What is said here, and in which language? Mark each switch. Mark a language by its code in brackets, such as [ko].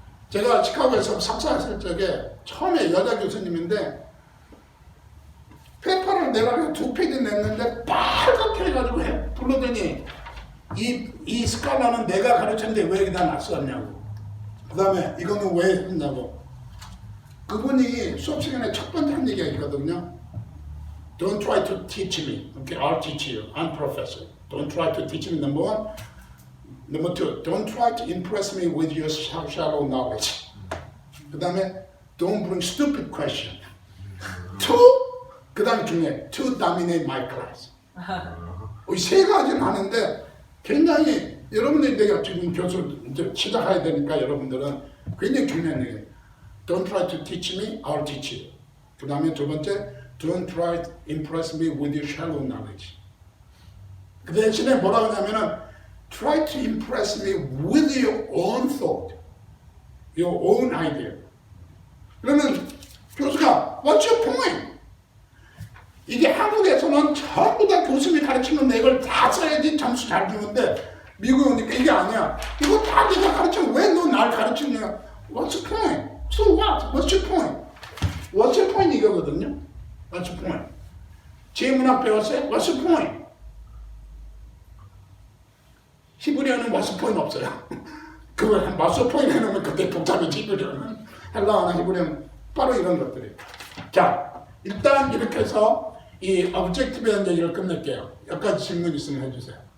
[ko] 제가 시카고에서 석사했을 적에 처음에 여자 교수님인데 페이퍼를 내가 2페이지 냈는데 빨갛게 해가지고 불러더니 이 스칼라는 내가 가르쳤는데 왜 여기다 놨었냐고. 그 다음에 이거는 왜 했냐고. 그분이 수업 시간에 첫 번째 한 얘기가 있거든요. [en] Don't try to teach me. Okay, I'll teach you. I'm professor. Don't try to teach me, number one. Number two, don't try to impress me with your shallow knowledge. [ko] 그 다음에 [en] don't bring stupid question. [ko] Two, 그 다음에 중요해. [en] To dominate my class. [ko] 이 세 가지는 하는데 굉장히 여러분들이 내가 지금 교수 이제 시작해야 되니까 여러분들은 굉장히 중요한 얘기예요. [en] Don't try to teach me, I'll teach you. [ko] 그 다음에 두 번째, [en] don't try to impress me with your shallow knowledge. [ko] 그 대신에 뭐라고 하냐면은 [en] try to impress me with your own thought, your own idea. [ko] 그러면 교수가 [en] what's your point? [ko] 이게 한국에서는 전부 다 교수님이 가르치면 내 걸 다 써야지 점수 잘 주는데 미국에 오니까 이게 아니야. 이거 다 네가 가르치면 왜 너 날 가르치냐? [en] What's your point? So what? What's your point? What's your point [ko] 이거거든요. [en] What's your point? [ko] 제문학 배웠어요? [en] What's your point? [ko] 히브리어는 [en] what's your point [ko] 없어요. 그걸 [en] what's your point [ko] 해놓으면 그때 복잡해지. 히브리어는 헬라어나 히브리어는 바로 이런 것들이에요. 자, 일단 이렇게 해서 이 objective에 대한 얘기를 끝낼게요. 여기까지 질문 있으면 해주세요.